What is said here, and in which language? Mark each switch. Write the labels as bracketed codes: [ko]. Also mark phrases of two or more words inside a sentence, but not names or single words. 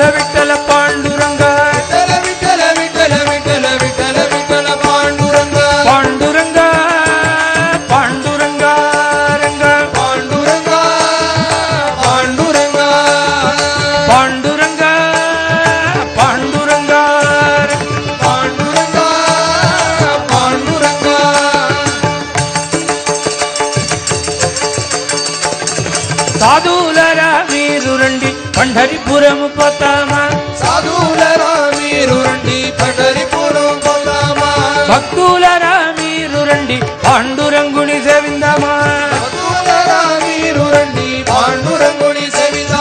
[ta] விட்டல பாண்டுரங்க, விட்டல விட்டல விட்டல விட்டல விட்டல விட்டல பாண்டுரங்க, பாண்டுரங்க பாண்டுரங்க ரங்க, பாண்டுரங்க பாண்டுரங்க பாண்டுரங்க பாண்டுரங்க பாண்டுரங்க பாண்டுரங்க. [te] సాధువులరా మీరు రండి పండరిపురం పోతామా, సాధువులరా మీరు రండి పండరిపురం పోతామా, భక్తులరా మీరు రండి పాండురంగుని సేవిందామా, భక్తులరా మీరు రండి పాండురంగుని సేవిందామా.